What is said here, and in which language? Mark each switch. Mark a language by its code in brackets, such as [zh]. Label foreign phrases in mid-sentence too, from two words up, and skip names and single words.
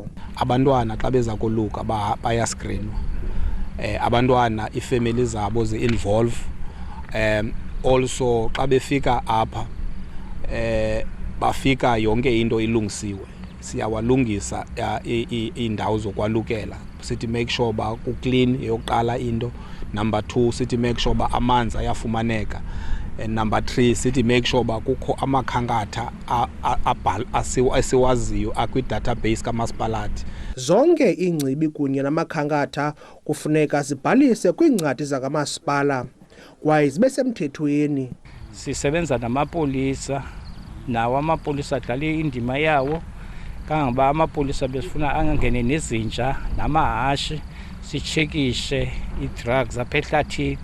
[xh] Abantwana xa beza koluka bayaskrinwa. Abantwana ifamily zabo ze-involve. Also xa befika apha bafika yonke into ilungisiwe. Siyawalungisa indawo zokwalukela. Sithi [en] make sure [xh] ba ku clean eyokuqala into. Number 2 sithi [en] make sure [xh] ba amanzi ayafumaneka. [en] and number 3 [xh] sithi [en] make sure [xh] ba kukho amakhankatha asiwaziyo akwi-database kamasipalathi. Zonke ingcibi kunye namakhankatha kufuneka zibhalise kwiincwadi zakamasipala kwaye zibe semthethweni. Sisebenza namapolisa, nawo amapolisa adlala indima yawo kangoba amapolisa besifuna angangene nezinja namahashi sichekishe i-drugs apha ehlathini.